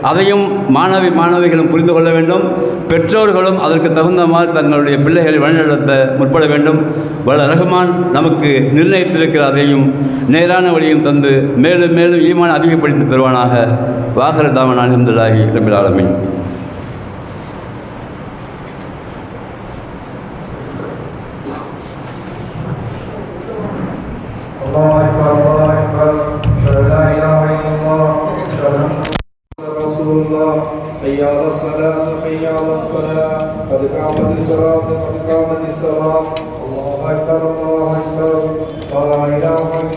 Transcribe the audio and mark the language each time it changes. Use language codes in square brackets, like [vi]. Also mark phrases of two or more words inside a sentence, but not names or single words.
[ta] அதையும் மாணவிகளும் புரிந்து கொள்ள வேண்டும். பெற்றோர்களும் அதற்கு தகுந்த மாதிரி தங்களுடைய பிள்ளைகளை வழிநடத்த முற்பட வேண்டும். வல்ல ரஹ்மான் நமக்கு நிர்ணயித்திருக்கிற அதையும் நேரான வழியும் தந்து மேலும் மேலும் ஈமான் அதிகப்படுத்தி தருவானாக. [ar] وآخر دعوانا الحمد لله رب العالمين. الله أكبر الله أكبر أشهد أن لا إله إلا الله أشهد أن محمدا رسول الله حي على الصلاة حي على الفلاح قد قامت الصلاة قد قامت الصلاة الله أكبر لا إله